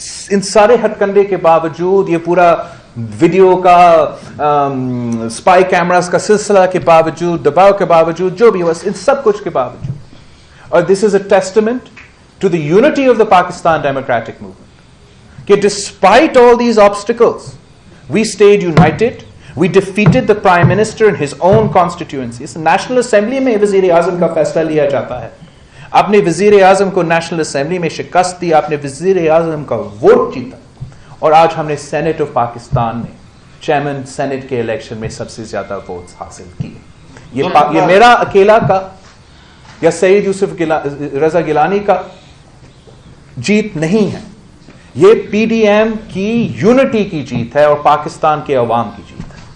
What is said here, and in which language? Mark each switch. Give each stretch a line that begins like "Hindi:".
Urdu: ان سارے ہتھ کنڈے کے باوجود, یہ پورا ویڈیو کا اسپائی کیمراز کا سلسلہ کے باوجود, دباؤ کے باوجود, جو بھی ہوا, ان سب کچھ کے باوجود, اور
English: this is a testament to the unity of the Pakistan democratic movement
Urdu: کہ
English: Despite all these obstacles we stayed united. We defeated the Prime Minister in his own constituencies.
Urdu: National assembly میں وزیر اعظم کا فیصلہ لیا جاتا ہے. اپنے وزیر اعظم کو نیشنل اسمبلی میں شکست دی, اپنے وزیر اعظم کا ووٹ جیتا, اور آج ہم نے سینٹ آف پاکستان میں چیئرمین سینٹ کے الیکشن میں سب سے زیادہ ووٹس حاصل کیے. یہ میرا اکیلا کا یا سید یوسف رضا گیلانی کا جیت نہیں ہے, یہ PDM کی یونٹی کی جیت ہے اور پاکستان کے عوام کی جیت ہے.